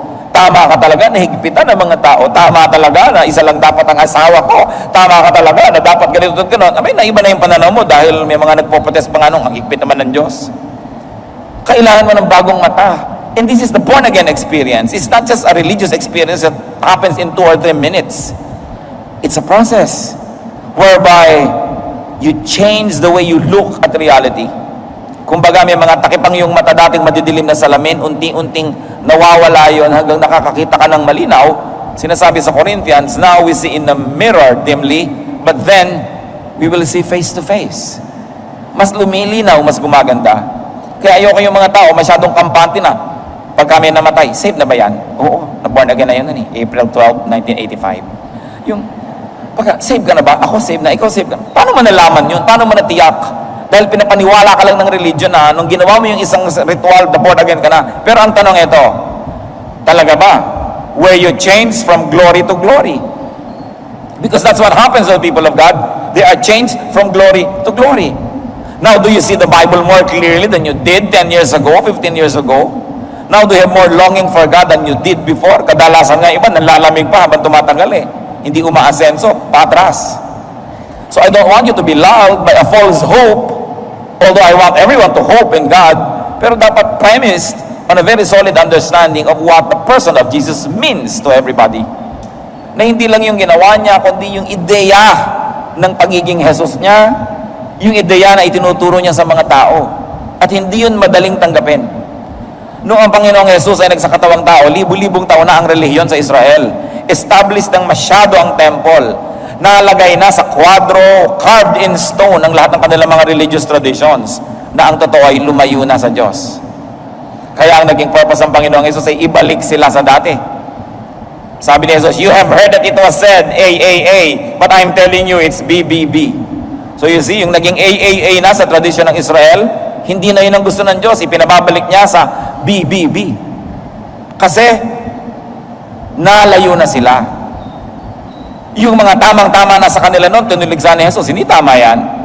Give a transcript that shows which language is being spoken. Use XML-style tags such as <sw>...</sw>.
<tl>Tama ka talaga, nahigpitan ng mga tao. Tama talaga na isa lang dapat ang asawa ko. Tama ka talaga na dapat ganito at gano'n. Abay, naiba na yung pananaw mo dahil may mga nagpo-protest pa nga nung ang higpit naman ng Diyos. Kailangan mo ng bagong mata.</tl> <en>And this is the born-again experience. It's not just a religious experience that happens in 2 or 3 minutes. It's a process whereby you change the way you look at reality.</en> <tl>Kumbaga may mga takipang yung mata dating madidilim na salamin, unting-unting nawawala yon hanggang nakakakita ka ng malinaw. Sinasabi sa Corinthians,</tl> <en>now we see in the mirror dimly, but then we will see face to face.</en> <tl>Mas lumilinaw, mas gumaganda. Kaya ayoko yung mga tao masyadong kampante na. Pag kami namatay, save na ba yan? Oo, na-born again na yun, April 12, 1985. Yung, pagka, save ka na ba? Ako save na, ikaw save ka. Paano mo nalaman yun? Paano mo natiyak? Dahil pinapaniwala ka lang ng religion na nung ginawa mo yung isang ritual, born again ka na. Pero ang tanong ito, talaga ba?</tl> <en>Were you changed from glory to glory? Because that's what happens to the people of God. They are changed from glory to glory. Now, do you see the Bible more clearly than you did 10 years ago, 15 years ago? Now, do you have more longing for God than you did before?</en> <tl>Kadalasan nga iba, nalalamig pa habang tumatagal eh. Hindi umaasenso, patras.</tl> <en>So I don't want you to be lulled by a false hope. Although I want everyone to hope in God,</en> <tl>pero dapat</tl> <en>premised on a very solid understanding of what the person of Jesus means to everybody.</en> <tl>Na hindi lang yung ginawa niya, kundi yung ideya ng pagiging Jesus niya, yung ideya na itinuturo niya sa mga tao. At hindi yun madaling tanggapin. Noong ang Panginoong Jesus ay nagsakatawang tao, libu-libong taon na ang relihiyon sa Israel. Established ng masyado ang temple. Nalagay na sa kwadro,</tl> <en>carved in stone</en> <tl>ang lahat ng kanilang mga religious traditions na ang totoo ay lumayo na sa Diyos. Kaya ang naging purpose ng Panginoong Jesus ay ibalik sila sa dati. Sabi ni Jesus,</tl> <en>you have heard that it was said, A, but I'm telling you, it's B. So you see,</en> <tl>yung naging A na sa tradisyon ng Israel, hindi na yun ang gusto ng Diyos. Ipinababalik niya sa B. Kasi, nalayo na sila. Yung mga tamang-tama na sa kanila noon, tinuligsa ni Jesus, hindi tama yan.</tl>